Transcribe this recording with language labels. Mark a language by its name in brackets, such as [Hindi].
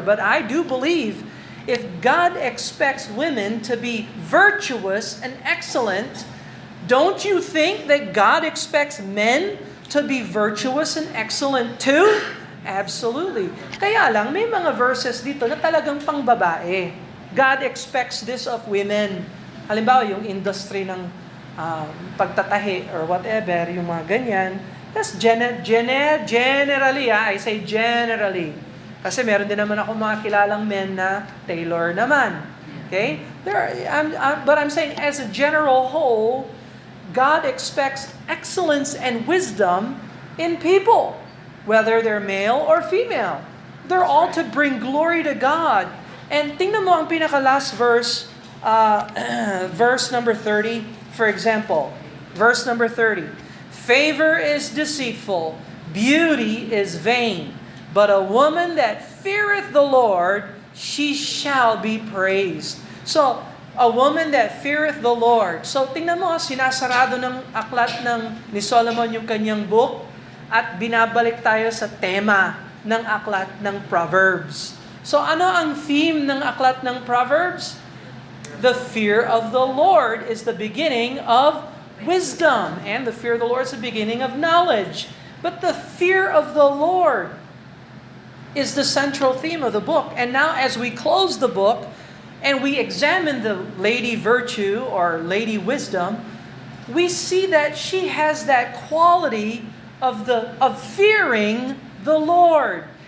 [English] But I do believe if God expects women to be virtuous and excellent, don't you think that God expects men to be virtuous and excellent too? Absolutely. [Filipino] Kaya lang, may mga verses dito na talagang pang babae. [English] God expects this of women. [Filipino] Halimbawa, yung industry ng pagtatahi or whatever, yung mga ganyan. [English] That's generally, I say generally. [Filipino] Kasi meron din naman ako mga kilalang men na tailor naman. Okay? [English] But I'm saying as a general whole, God expects excellence and wisdom in people, whether they're male or female. They're all to bring glory to God. And [Filipino] tingnan mo ang pinaka-last verse, [English] verse number 30, for example. Verse number 30. Favor is deceitful, beauty is vain. But a woman that feareth the Lord, she shall be praised. [Filipino] So, [English] a woman that feareth the Lord. [Filipino] So, tingnan mo, sinasarado ng aklat ni Solomon yung kanyang book at binabalik tayo sa tema ng aklat ng Proverbs. So, ano ang theme ng aklat ng Proverbs? [English] The fear of the Lord is the beginning of wisdom, and the fear of the Lord is the beginning of knowledge. But the fear of the Lord is the central theme of the book. And now as we close the book and we examine the lady virtue or lady wisdom, we see that she has that quality of fearing the Lord.